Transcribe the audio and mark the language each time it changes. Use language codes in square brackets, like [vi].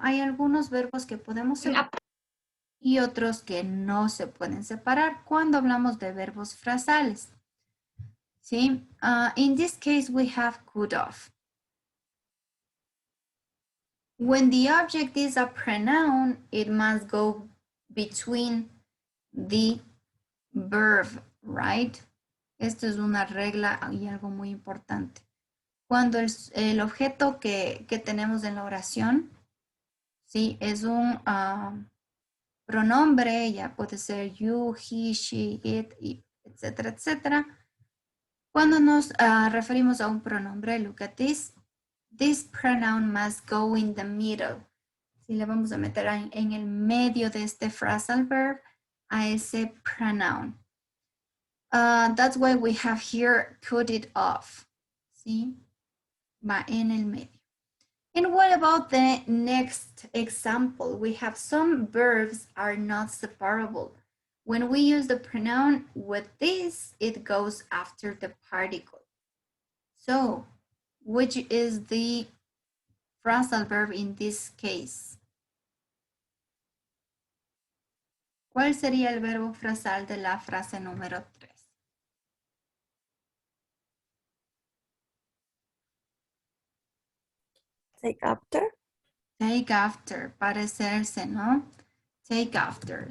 [es] Hay algunos verbos que podemos separar y otros que no se pueden separar cuando hablamos de verbos frasales. ¿Sí? [en] In this case, we have cut off. When the object is a pronoun, it must go between the verb, right? [es] Esto es una regla y algo muy importante. Cuando el objeto que tenemos en la oración, ¿sí? Es un pronombre, ya puede ser you, he, she, it, etcétera, etcétera. Cuando nos referimos a un pronombre, [en] look at this. This pronoun must go in the middle. [es] Si le vamos a meter en el medio de este phrasal verb a ese pronoun. [en] That's why we have here cut it off. ¿Sí? [es] Va en el medio. [en] And what about the next example? We have some verbs are not separable. When we use the pronoun with this, it goes after the particle. So, which is the phrasal verb in this case? [es] ¿Cuál sería el verbo frasal de la frase número 3? [en] Take after. Take after, parecerse, ¿no? Take after.